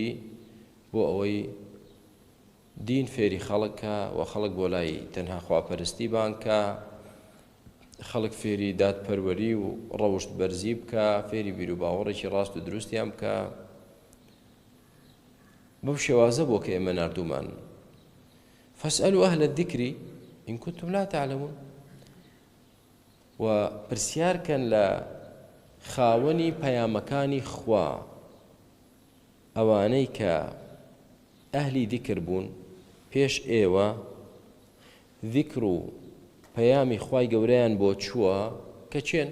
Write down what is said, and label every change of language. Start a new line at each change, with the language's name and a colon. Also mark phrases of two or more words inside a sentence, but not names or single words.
Central Kurdish: بۆ ئەوەی دین فێری خەڵکە و خەڵک بۆ لای تەنها خواپەرستی بانکە، خەڵک فێری دادپەروەری و ڕەوشت بەرزی بکە، فێری بیر و باوەڕێکی ڕاست و دروستیان بکە. بەو شێوازە بۆ کە ئێمە ناردوومان.
Arabic: فاسألوا أهل الذكر إن كنتم لا تعلمون.
Central Kurdish: و پرسیار کەن لە خاوەنی پەیامەکانی خوا، ئەوانەی کە ئەهلی ذیکر بوون پێش ئێوە، ذیکر و پەیامی خوای گەورەیان بۆ چووە، کە چێن؟